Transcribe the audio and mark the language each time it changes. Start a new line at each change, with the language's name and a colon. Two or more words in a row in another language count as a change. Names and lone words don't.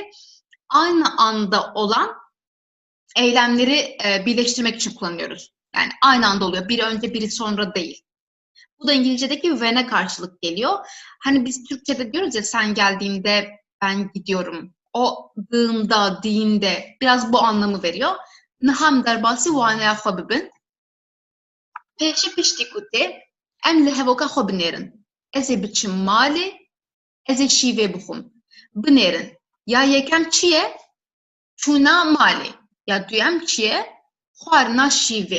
Turkish: Aynı anda olan eylemleri birleştirmek için kullanıyoruz. Yani aynı anda oluyor. Biri önce biri sonra değil. Bu da İngilizce'deki when'e karşılık geliyor. Hani biz Türkçe'de diyoruz ya, sen geldiğinde ben gidiyorum. O dığımda, diğinde biraz bu anlamı veriyor.
Kurdish: Naham derbasi vanaya xwe Pêşî piştî ku tê, em li hevoka xwe binêrin. Ez ê biçim malê, ez ê şîvê bixwim. Binêrin. Ya yekem çi ye? Çûna malê. Ya duyem çi ye? Xwarina şîvê.